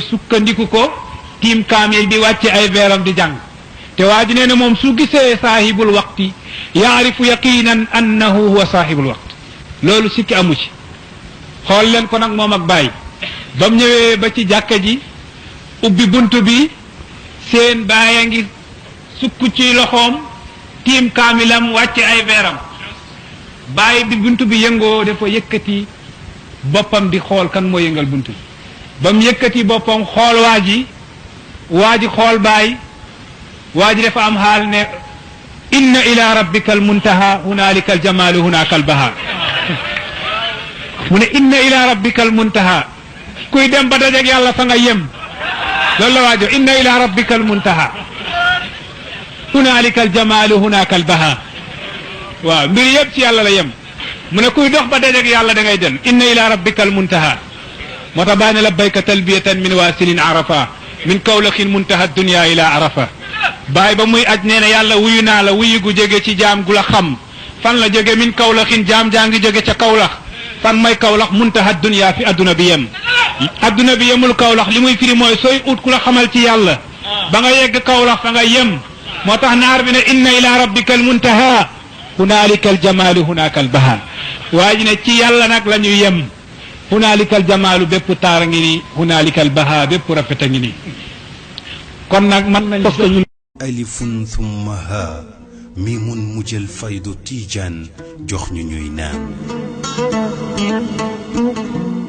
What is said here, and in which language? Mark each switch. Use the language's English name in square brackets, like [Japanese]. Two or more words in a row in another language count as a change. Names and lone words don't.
[Wolof] sukkandiku ko tiim kaamil di wàcce ay veeram di jàng te waa ji nee na moom su gisee [Arabic] صاحب الوقت يعرف يقينا أنه هو صاحب الوقت [Wolof] loolu sikki amu ci xool leen ko nag moom ak Baay ba mu ñëwee ba ci jàkke ji ubbi buntu bi seen Baay a ngi sukk ci loxoom tiim kaamilam wàcce ay veeram Baay bi buntu bi yëngoo dafa yëkkati boppam di xool kan moo yëngal buntu bi ba mu yëkkati boppam xool waa ji xool Baay waa ji dafa am xaal ne [Arabic] إن إلى ربك المنتهى هنالك الجمال هناك البهاء [Wolof] mu ne [Arabic] إن إلى ربك المنتهى [Wolof] kuy dem ba dajeeg yàlla fa nga yem loolu la waajo [Arabic] إن إلى ربك المنتهى هنالك الجمال هناك البهاء [Wolof] waaw mbir yëpp ci yàlla la yem mu ne kuy dox ba dajeeg yàlla da ngay dem [Arabic] إن إلى ربك المنتهى [Wolof] moo tax baa ne [Arabic] لبيك تلبية من واصل عرفة من كولخ منتهى الدنيا إلى عرفة [Wolof] Baay ba muy aj nee na yàlla wuyu naa la wuyu gu jóge ci jaam gu la xam fan la jóge [Arabic] من كولخ [Wolof] jaam jaa ngi jóge ca kawlax fan may kawlax [Arabic] منتهى الدنيا [Wolof] fi adduna bi yem adduna bi yemul kawlax li muy firi mooy sooy ut ku la xamal ci yàlla ba nga yegg kawlax fa nga yem moo tax naar bi ne [Arabic] إن إلى ربك المنتهى هنالك الجمال هناك البهاء [Wolof] waa ji ne ci yàlla nag la ñu yem [Arabic] هنالك الجمال [Wolof] bépp taara ngi ni [Arabic] هنالك البهاء [Wolof] bépp rafet a ngi ni kon nag man nañ ko ñun [Arabic] ألف ثم ها ميم مجل فيض تيجان [Wolof] jox ñu ñuy naan